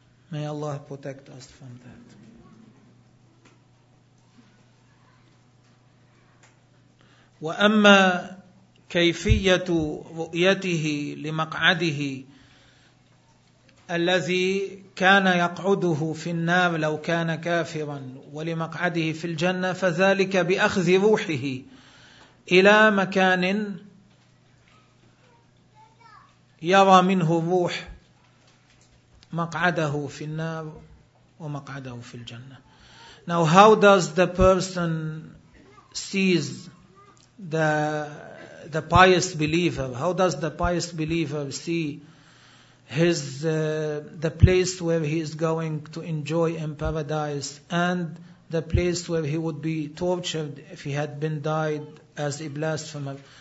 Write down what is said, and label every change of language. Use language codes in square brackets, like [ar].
[en] May Allah protect us from that. [ar] وأما كيفية رؤيته لمقعده الذي كان يقعده في النار لو كان كافرا ولمقعده في الجنة، فذلك بأخذ روحه إلى مكان يرى منه الروح مقعده في النار ومقعده في الجنة. [en] Now how does the person sees the pious believer? How does the pious believer see the place where he is going to enjoy in paradise and the place where he would be tortured if he had been died as a blasphemer?